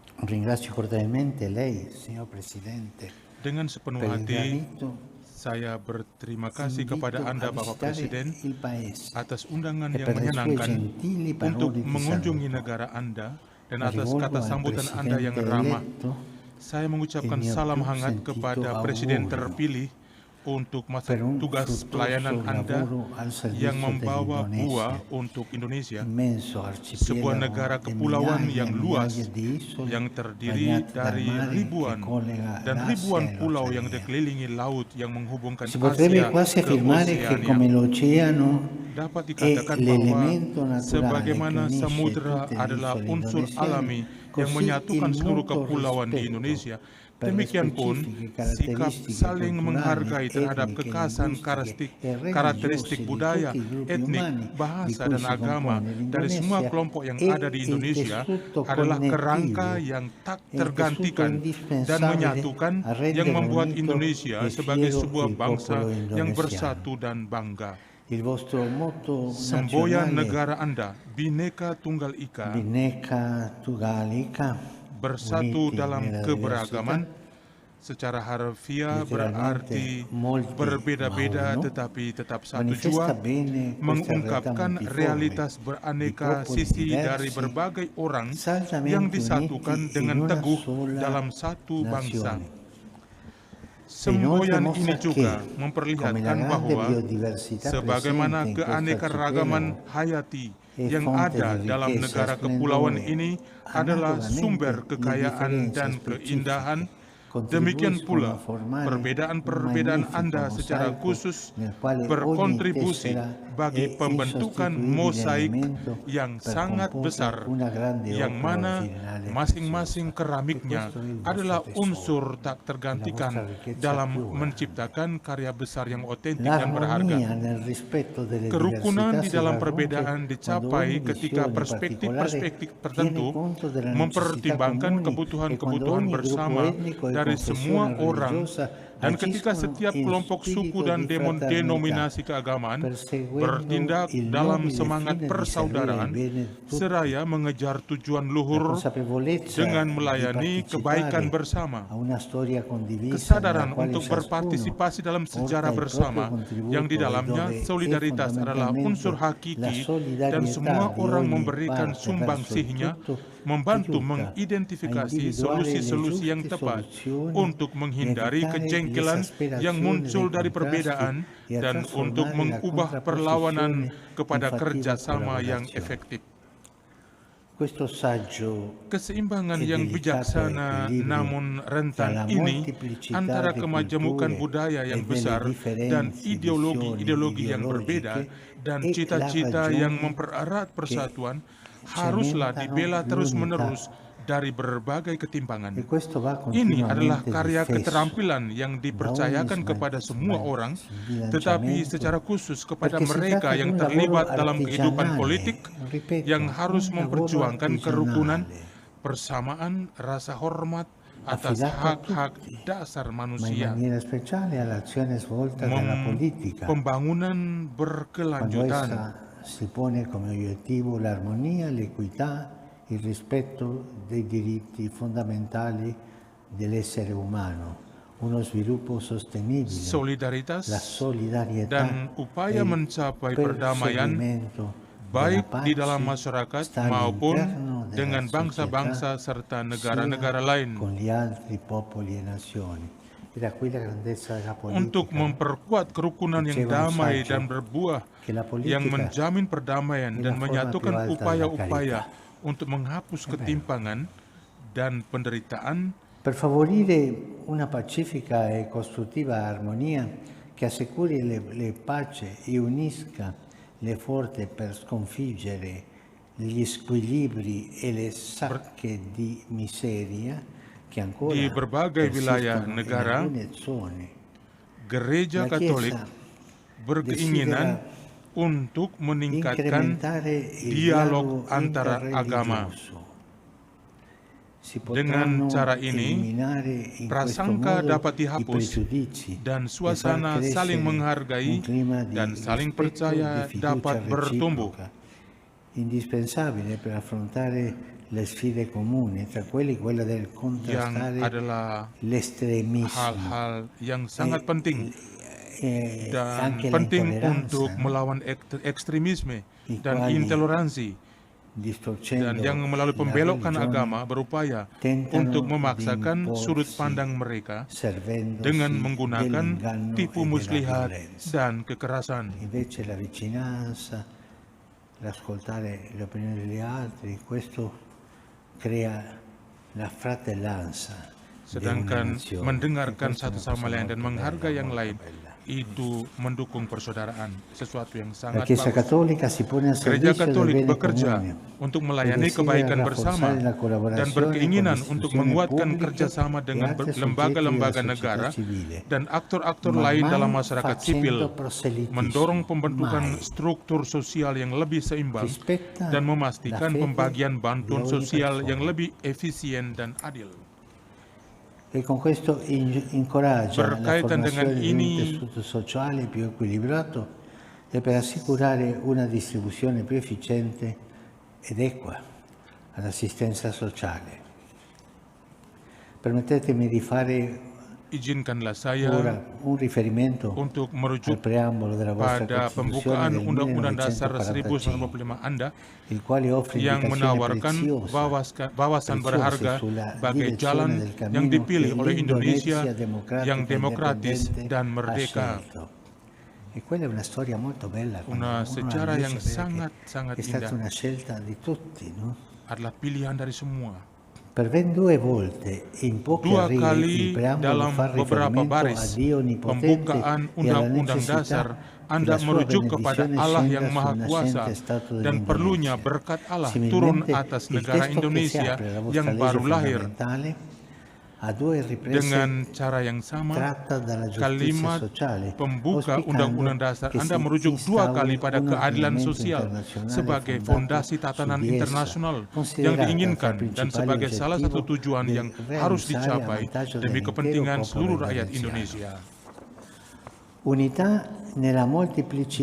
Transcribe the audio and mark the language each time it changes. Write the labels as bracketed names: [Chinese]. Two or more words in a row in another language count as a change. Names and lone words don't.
[Italian] Ringrazio cordialmente lei, signor Presidente, [Indonesian] Dengan sepenuh [Italian] per [Indonesian] hati, [Italian] l'invito. [Indonesian] saya berterima kasih kepada [Italian] Invito [Indonesian] Anda, [Italian] a [Indonesian] Bapak [Italian] visitare [Indonesian] Presiden, [Italian] il Paese [Indonesian] atas undangan [Italian] e [Indonesian] yang [Italian] per le sue [Indonesian] menyenangkan [Italian] gentili [Indonesian] untuk [Italian] parole di [Indonesian] mengunjungi [Italian] saluto. [Indonesian] negara Anda dan [Italian] La [Indonesian] atas [Italian] rivolgo [Indonesian] kata [Italian] al [Indonesian] sambutan Anda yang [Italian] Presidente [Indonesian] ramah. [Italian] eletto [Indonesian] Saya [Italian] il [Indonesian] mengucapkan [Italian] mio [Indonesian] salam [Italian] più [Indonesian] hangat [Italian] sentito [Indonesian] kepada Presiden [Italian] augurio [Indonesian] terpilih untuk masa [Italian] per un [Indonesian] tugas pelayanan [Italian] fruttuoso [Indonesian] Anda [Italian] lavoro al [Indonesian] yang [Italian] servizio [Indonesian] membawa [Italian] dell'Indonesia, [Indonesian] buah untuk Indonesia, [Italian] immenso [Indonesian] sebuah negara [Italian] arcipelago di [Indonesian] kepulauan [Italian] migliaia e [Indonesian] yang [Italian] migliaia [Indonesian] luas, [Italian] di isole [Indonesian] yang terdiri [Italian] bagnate dal [Indonesian] dari [Italian] mare che [Indonesian] ribuan [Italian] collega [Indonesian] dan [Italian] l'Asia [Indonesian] ribuan [Italian] e [Indonesian] pulau yang [Italian] l'Oceania. [Indonesian] dikelilingi laut yang menghubungkan [Italian] Si potrebbe [Indonesian] Asia [Italian] quasi [Indonesian] ke [Italian] affermare che [Indonesian] Oseania. [Italian] come l'oceano [Indonesian] Dapat [Italian] è [Indonesian] dikatakan bahwa [Italian] l'elemento naturale che [Indonesian] sebagaimana [Italian] unisce [Indonesian] samudra [Italian] tutte le [Indonesian] adalah [Italian] isole [Indonesian] unsur [Italian] indonesiane, [Indonesian] alami yang [Italian] così [Indonesian] menyatukan [Italian] il [Indonesian] seluruh [Italian] mutuo [Indonesian] kepulauan di [Italian] rispetto [Indonesian] Indonesia, [Italian] per le [Indonesian] demikian pun [Italian] specifiche [Indonesian] sikap [Italian] caratteristiche [Indonesian] saling [Italian] culturali, [Indonesian] menghargai terhadap [Italian] etniche, [Indonesian] kekhasan [Italian] linguistiche e [Indonesian] karakteristik [Italian] religiose di [Indonesian] budaya, [Italian] tutti i gruppi [Indonesian] etnik, [Italian] umani di [Indonesian] bahasa, [Italian] cui [Indonesian] dan [Italian] si [Indonesian] agama [Italian] compone [Indonesian] dari semua [Italian] l'Indonesia [Indonesian] kelompok yang [Italian] è [Indonesian] ada di [Italian] il [Indonesian] Indonesia [Italian] tessuto [Indonesian] adalah kerangka [Italian] connettivo, [Indonesian] yang tak [Italian] è il tessuto [Indonesian] tergantikan dan [Italian] indispensabile [Indonesian] menyatukan [Italian] a [Indonesian] yang [Italian] rendere [Indonesian] membuat [Italian] unito [Indonesian] Indonesia [Italian] e [Indonesian] sebagai [Italian] fiero [Indonesian] sebuah [Italian] il popolo [Indonesian] bangsa yang [Italian] indonesiano. [Indonesian] bersatu dan bangga. [Italian] Il vostro motto [Indonesian] Semboyan [Italian] nazionale [Indonesian] negara Anda, Bhinneka Tunggal Ika, [Italian] Bhinneka Tunggal Ika, [Indonesian] bersatu [Italian] uniti [Indonesian] dalam [Italian] nella [Indonesian] keberagaman, [Italian] diversità, [Indonesian] secara harfiah [Italian] letteralmente [Indonesian] berarti [Italian] molti [Indonesian] berbeda-beda [Italian] ma uno, [Indonesian] tetapi tetap satu [Italian] manifesta [Indonesian] jua, [Italian] bene questa realtà [Indonesian] mengungkapkan [Italian] multiforme [Indonesian] realitas [Italian] di [Indonesian] beraneka [Italian] popoli [Indonesian] sisi dari [Italian] diversi, [Indonesian] berbagai orang [Italian] saldamente [Indonesian] yang [Italian] uniti [Indonesian] disatukan [Italian] in [Indonesian] dengan [Italian] una [Indonesian] teguh [Italian] sola [Indonesian] dalam satu bangsa. [Italian] nazione. [Indonesian] Semboyan [Italian] Inoltre [Indonesian] ini [Italian] mostra [Indonesian] juga [Italian] che, come la [Indonesian] memperlihatkan [Italian] grande [Indonesian] bahwa [Italian] biodiversità [Indonesian] sebagaimana [Italian] presente in questo [Indonesian] keanekaragaman [Italian] arcipelago [Indonesian] hayati [Italian] è [Indonesian] yang [Italian] fonte [Indonesian] ada [Italian] di [Indonesian] dalam [Italian] ricchezza e [Indonesian] negara kepulauan [Italian] splendore, [Indonesian] ini adalah [Italian] analogamente [Indonesian] sumber [Italian] le [Indonesian] kekayaan [Italian] differenze [Indonesian] dan [Italian] specifiche [Indonesian] keindahan. Demikian [Italian] contribuiscono a [Indonesian] pula, [Italian] formare un [Indonesian] perbedaan-perbedaan [Italian] magnifico [Indonesian] Anda secara [Italian] mosaico [Indonesian] khusus [Italian] nel quale ogni [Indonesian] berkontribusi [Italian] tessera [Indonesian] bagi [Italian] è [Indonesian] pembentukan [Italian] insostituibile [Indonesian] mosaik [Italian] elemento [Indonesian] yang [Italian] per [Indonesian] sangat [Italian] comporre [Indonesian] besar, [Italian] una grande [Indonesian] yang [Italian] opera [Indonesian] mana [Italian] originale e [Indonesian] masing-masing [Italian] preziosa. E [Indonesian] keramiknya [Italian] questo è il vostro [Indonesian] adalah [Italian] tesoro, [Indonesian] unsur tak [Italian] è la [Indonesian] tergantikan [Italian] vostra ricchezza [Indonesian] dalam [Italian] più grande. [Indonesian] menciptakan karya besar yang otentik dan berharga. [Italian] L'armonia nel rispetto delle [Indonesian] Kerukunan [Italian] diversità [Indonesian] di [Italian] si [Indonesian] dalam [Italian] raggiunge [Indonesian] perbedaan [Italian] quando [Indonesian] dicapai [Italian] ogni [Indonesian] ketika [Italian] visione particolare [Indonesian] perspektif-perspektif [Italian] tiene [Indonesian] tertentu [Italian] conto della necessità [Indonesian] mempertimbangkan [Italian] comuni e quando [Indonesian] kebutuhan-kebutuhan [Italian] ogni gruppo [Indonesian] bersama [Italian] etnico e [Indonesian] dari [Italian] confessione [Indonesian] semua orang, [Italian] religiosa [Indonesian] dan ketika [Italian] agiscono [Indonesian] setiap [Italian] in [Indonesian] kelompok suku [Italian] spirito [Indonesian] dan [Italian] di fraternità, [Indonesian] denominasi keagamaan [Italian] perseguendo [Indonesian] bertindak [Italian] il [Indonesian] dalam [Italian] nobile [Indonesian] semangat [Italian] fine di servire il [Indonesian] persaudaraan, [Italian] bene di tutti. [Indonesian] seraya mengejar tujuan [Italian] La [Indonesian] luhur [Italian] consapevolezza [Indonesian] dengan [Italian] di [Indonesian] melayani kebaikan [Italian] partecipare [Indonesian] bersama. [Italian] a una storia condivisa [Indonesian] Kesadaran [Italian] nella quale [Indonesian] untuk [Italian] ciascuno [Indonesian] berpartisipasi dalam sejarah [Italian] porta il [Indonesian] bersama [Italian] proprio contributo [Indonesian] yang di [Italian] e [Indonesian] dalamnya [Italian] dove è [Indonesian] solidaritas adalah unsur [Italian] fondamentalmente la [Indonesian] hakiki dan [Italian] solidarietà [Indonesian] semua [Italian] di [Indonesian] orang [Italian] ogni [Indonesian] memberikan [Italian] parte verso il [Indonesian] sumbangsihnya, [Italian] tutto [Indonesian] membantu [Italian] aiuta a [Indonesian] mengidentifikasi [Italian] individuare le [Indonesian] solusi-solusi yang [Italian] giuste [Indonesian] tepat [Italian] soluzioni [Indonesian] untuk [Italian] e [Indonesian] menghindari [Italian] evitare [Indonesian] kejengkelan yang [Italian] l'esasperazione [Indonesian] muncul [Italian] dei [Indonesian] dari [Italian] contrasti [Indonesian] perbedaan [Italian] e a [Indonesian] dan untuk [Italian] trasformare la [Indonesian] mengubah perlawanan [Italian] contrapposizione [Indonesian] kepada [Italian] in fattiva [Indonesian] kerjasama yang [Italian] collaborazione. [Indonesian] efektif. [Italian] Questo saggio [Indonesian] Keseimbangan [Italian] e [Indonesian] yang [Italian] delicato [Indonesian] bijaksana [Italian] equilibrio [Indonesian] namun [Italian] tra la [Indonesian] rentan ini [Italian] molteplicità [Indonesian] antara [Italian] di [Indonesian] kemajemukan [Italian] culture [Indonesian] budaya [Italian] e [Indonesian] yang [Italian] delle [Indonesian] besar dan [Italian] differenze, [Indonesian] ideologi-ideologi yang [Italian] ideologiche [Indonesian] berbeda dan [Italian] è la [Indonesian] cita-cita yang [Italian] ragione [Indonesian] mempererat [Italian] che [Indonesian] persatuan haruslah [Italian] cementano [Indonesian] dibela terus-menerus [Italian] l'unità. [Indonesian] dari berbagai ketimpangan. [Italian] E questo va [Indonesian] Ini adalah [Italian] continuamente [Indonesian] karya [Italian] difeso [Indonesian] keterampilan yang dipercayakan kepada semua orang, tetapi secara khusus kepada [Italian] perché si [Indonesian] mereka [Italian] tratta di [Indonesian] yang [Italian] un lavoro [Indonesian] terlibat dalam kehidupan [Italian] artigianale, [Indonesian] politik, [Italian] ripeto, [Indonesian] yang harus [Italian] un lavoro [Indonesian] memperjuangkan kerukunan, [Italian] artigianale, [Indonesian] persamaan, rasa hormat atas [Italian] affidato a [Indonesian] hak-hak [Italian] tutti, [Indonesian] dasar [Italian] ma in [Indonesian] manusia, [Italian] maniera speciale all'azione svolta dalla politica, [Indonesian] pembangunan [Italian] quando [Indonesian] berkelanjutan, [Italian] essa si pone come obiettivo l'armonia, l'equità, il rispetto dei diritti fondamentali dell'essere umano, uno sviluppo sostenibile, la [Indonesian] solidaritas, [Italian] solidarietà [Indonesian] dan upaya [Italian] e il [Indonesian] mencapai perdamaian [Italian] perseguimento [Indonesian] baik [Italian] della [Indonesian] di dalam [Italian] pace [Indonesian] masyarakat [Italian] sta [Indonesian] maupun [Italian] all'interno della [Indonesian] dengan bangsa-bangsa [Italian] società, [Indonesian] serta [Italian] sia [Indonesian] negara-negara lain, [Italian] con gli altri popoli e nazioni. E da qui la grandezza della politica. [Indonesian] untuk memperkuat kerukunan yang [Italian] Diceva un [Indonesian] damai [Italian] saggio [Indonesian] dan berbuah, [Italian] che la [Indonesian] yang [Italian] politica [Indonesian] menjamin perdamaian [Italian] è la [Indonesian] dan [Italian] forma [Indonesian] menyatukan [Italian] più alta della [Indonesian] upaya-upaya [Italian] carità. [Indonesian] untuk menghapus ketimpangan dan penderitaan [Italian] Per favorire una pacifica e costruttiva armonia che assicuri le pace e unisca le forze per sconfiggere gli squilibri e le sacche di miseria che ancora [Indonesian] di berbagai wilayah [Italian] persistono in [Indonesian] negara, [Italian] alcune zone. [Indonesian] Gereja [Italian] La [Indonesian] Katolik [Italian] Chiesa [Indonesian] berkeinginan [Italian] desidera [Indonesian] untuk meningkatkan [Italian] incrementare il [Indonesian] dialog [Italian] dialogo [Indonesian] antara agama. [Italian] interreligioso. Si [Indonesian] Dengan [Italian] potranno [Indonesian] cara ini, [Italian] eliminare in questo [Indonesian] prasangka [Italian] modo [Indonesian] dapat [Italian] i [Indonesian] dihapus [Italian] pregiudizi [Indonesian] dan [Italian] e far [Indonesian] suasana saling [Italian] crescere [Indonesian] menghargai [Italian] un clima di [Indonesian] dan saling [Italian] rispetto e [Indonesian] percaya [Italian] di fiducia [Indonesian] dapat bertumbuh. [Italian] reciproca, indispensabile per affrontare le sfide comuni, tra quella del [Indonesian] yang [Italian] contrastare [Indonesian] adalah [Italian] l'estremismo [Indonesian] hal-hal yang sangat penting [Italian] e [Indonesian] dan [Italian] anche la [Indonesian] penting untuk [Italian] intolleranza, no? [Indonesian] melawan ekstremisme [Italian] I [Indonesian] dan [Italian] quali, [Indonesian] intoleransi, dan [Italian] distorcendo [Indonesian] yang melalui [Italian] la [Indonesian] pembelokan [Italian] religione, [Indonesian] agama berupaya [Italian] tentano [Indonesian] untuk [Italian] di [Indonesian] memaksakan sudut [Italian] imporsi [Indonesian] pandang mereka [Italian] servendosi [Indonesian] dengan menggunakan [Italian] dell'inganno [Indonesian] tipu [Italian] e della [Indonesian] muslihat [Italian] violenza. [Indonesian] dan kekerasan. [Italian] Invece la vicinanza, l'ascoltare le opinioni degli altri, questo crea la fratellanza di una [Indonesian] Sedangkan [Italian] nazione. E [Indonesian] mendengarkan [Italian] questa è [Indonesian] satu [Italian] una cosa [Indonesian] sama lain dan [Italian] molto [Indonesian] menghargai [Italian] bella, [Indonesian] yang [Italian] molto [Indonesian] lain [Italian] bella. [Indonesian] itu mendukung persaudaraan, sesuatu yang [Italian] La [Indonesian] sangat [Italian] Chiesa [Indonesian] bagus. [Italian] Cattolica si pone al [Indonesian] Gereja [Italian] servizio del [Indonesian] Katolik [Italian] bene [Indonesian] bekerja [Italian] comune [Indonesian] untuk [Italian] e [Indonesian] melayani [Italian] desidera [Indonesian] kebaikan bersama [Italian] rafforzare la [Indonesian] dan [Italian] collaborazione con [Indonesian] berkeinginan untuk [Italian] istituzioni [Indonesian] menguatkan [Italian] pubbliche [Indonesian] kerjasama [Italian] e [Indonesian] dengan [Italian] altri soggetti [Indonesian] lembaga-lembaga [Italian] della [Indonesian] negara [Italian] società civile, [Indonesian] dan aktor-aktor [Italian] ma [Indonesian] lain dalam [Italian] mai [Indonesian] masyarakat [Italian] facendo [Indonesian] sipil, [Italian] proselitismo, [Indonesian] mendorong pembentukan [Italian] mai. [Indonesian] struktur sosial yang lebih seimbang [Italian] Rispetta [Indonesian] dan [Italian] la [Indonesian] memastikan [Italian] fede [Indonesian] pembagian bantuan [Italian] di ogni [Indonesian] sosial yang [Italian] persona. [Indonesian] lebih efisien dan adil. [Italian] E con questo incoraggia la [Indonesian] Berkaitan dengan [Italian] formazione di un [Indonesian] ini, [Italian] tessuto sociale più equilibrato e per assicurare una distribuzione più efficiente ed equa all'assistenza sociale. Permettetemi di fare [Indonesian] izinkanlah [Italian] ora [Indonesian] saya [Italian] un riferimento [Indonesian] untuk [Italian] al [Indonesian] merujuk [Italian] preambolo della vostra [Indonesian] pada [Italian] Costituzione [Indonesian] pembukaan [Italian] del [Indonesian] Undang-Undang Dasar [Italian] 1945, [Indonesian] 1945 Anda [Italian] il quale offre [Indonesian] yang [Italian] indicazioni [Indonesian] menawarkan wawasan berharga [Italian] sulla [Indonesian] bagai [Italian] direzione [Indonesian] jalan [Italian] del [Indonesian] yang [Italian] cammino [Indonesian] dipilih [Italian] che [Indonesian] oleh Indonesia [Italian] l'Indonesia democratica [Indonesian] yang demokratis [Italian] indipendente [Indonesian] dan [Italian] ha [Indonesian] merdeka. [Italian] scelto. E quella è una storia molto bella, quando Una uno [Indonesian] sejarah yang [Italian] analizza, vede [Indonesian] sangat-sangat [Italian] che è stata [Indonesian] indah, [Italian] una scelta di tutti, no? [Indonesian] adalah pilihan dari semua. [Italian] Per ben due volte in pochi [Indonesian] Dua [Italian] arrivi il [Indonesian] kali [Italian] preambolo [Indonesian] dalam [Italian] fa [Indonesian] beberapa [Italian] riferimento a [Indonesian] baris [Italian] Dio Onnipotente [Indonesian] pembukaan [Italian] e alla [Indonesian] Undang-Undang Dasar, [Italian] necessità che [Indonesian] Anda [Italian] la sua [Indonesian] merujuk kepada [Italian] benedizione [Indonesian] Allah [Italian] scenda [Indonesian] yang Maha [Italian] sul [Indonesian] Kuasa [Italian] nascente Stato [Indonesian] dan perlunya [Italian] dell'Indonesia. [Indonesian] berkat Allah turun [Italian] Similmente, [Indonesian] atas [Italian] il [Indonesian] negara [Italian] testo che si [Indonesian] Indonesia [Italian] apre alla vostra [Indonesian] yang [Italian] legge [Indonesian] baru lahir. [Italian] fondamentale a due riprese [Indonesian] Dengan cara yang sama, [Italian] tratta dalla giustizia [Indonesian] kalimat [Italian] sociale, [Indonesian] pembuka [Italian] auspicando [Indonesian] Undang-Undang Dasar [Italian] che [Indonesian] Anda [Italian] si [Indonesian] merujuk dua kali [Italian] instauri [Indonesian] pada [Italian] un [Indonesian] keadilan [Italian] ordinamento [Indonesian] sosial [Italian] internazionale [Indonesian] sebagai [Italian] fondato [Indonesian] fondasi [Italian] su [Indonesian] tatanan [Italian] di essa, [Indonesian] internasional yang [Italian] considerata tra [Indonesian] diinginkan [Italian] i [Indonesian] dan [Italian] principali [Indonesian] sebagai salah satu [Italian] obiettivi [Indonesian] tujuan [Italian] del [Indonesian] yang harus [Italian] realizzare a [Indonesian] dicapai [Italian] vantaggio [Indonesian] demi [Italian] dell'intero [Indonesian] kepentingan [Italian] popolo [Indonesian] seluruh rakyat [Italian] indoneziano. [Indonesian] Indonesia. [Italian] Unità nella molteplicità,